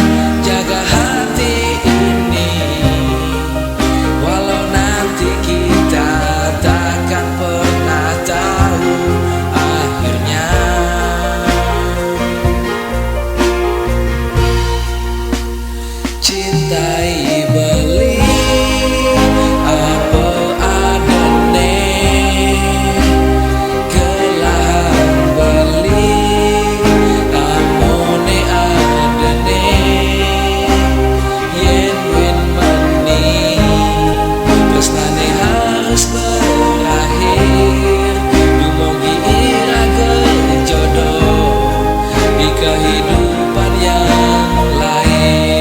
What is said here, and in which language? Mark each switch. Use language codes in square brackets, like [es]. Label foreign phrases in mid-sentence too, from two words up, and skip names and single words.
[id] Jaga hati ini walau nanti kita takkan pernah tahu akhirnya. [ban] Cintai beli apa adene, gelahan beli amone adene. Yen win mani tresnane harus berakhir, dumugi irage [id] jodoh di kehidupan yang lain.